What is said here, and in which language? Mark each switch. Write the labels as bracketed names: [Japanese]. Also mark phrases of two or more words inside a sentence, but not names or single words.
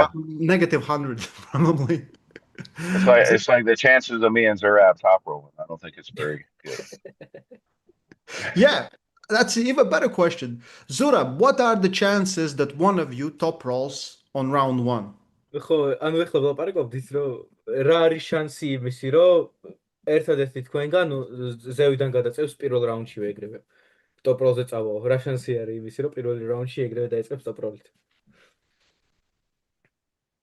[English] negative 100 probably. It's like the chances of me and Zurab top rolling. I don't think it's very good. Yeah, that's an even better question. Zurab, what are the chances that one of you top rolls on round one? [Georgian] ხო, ანუ ეხლა ვლაპარაკობთ ის რომ რა არის შანსი იმისი რომ ერთადერთი თქვენგან ზევიდან გადაწევს პირველ რაუნდშივე ეგრევე. ტოპ როლზე წავაო. რა შანსი არის იმისი რომ პირველ რაუნდში ეგრევე დაიწყებს ტოპ როლით?